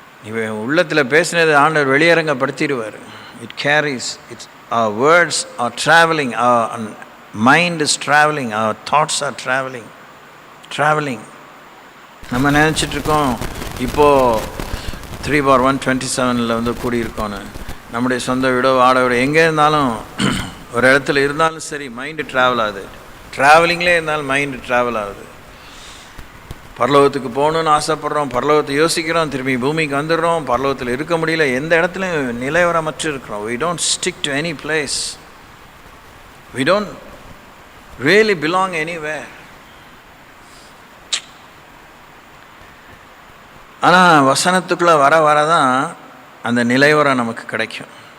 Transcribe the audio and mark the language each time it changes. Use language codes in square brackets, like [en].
[ta] இவன் உள்ளத்தில் பேசினது ஆண்டவர் வெளியரங்கப்படுத்திடுவார். [en] It carries, it's our words are traveling, our mind is traveling, our thoughts are traveling. [ta] நம்ம நினச்சிட்ருக்கோம் இப்போது 3/127 வந்து கூடியிருக்கோன்னு. நம்முடைய சொந்த வீடோ வாடகை வீடோ எங்கே இருந்தாலும், ஒரு இடத்துல இருந்தாலும் சரி, மைண்டு ட்ராவல் ஆகுது. ட்ராவலிங்லேயே இருந்தாலும் மைண்டு ட்ராவல் ஆகுது. பரலோகத்துக்கு போகணுன்னு ஆசைப்பட்றோம், பரலோகத்தை யோசிக்கிறோம், திரும்பி பூமிக்கு வந்துடுறோம், பரலோகத்தில் இருக்க முடியல, எந்த இடத்துலையும் நிலைவரமற்று இருக்கிறோம். [en] we don't stick to any place, we don't really belong anywhere. [ta] ஆனால் வசனத்துக்குள்ளே வர தான் அந்த நிலைவரம் நமக்கு கிடைக்கும்.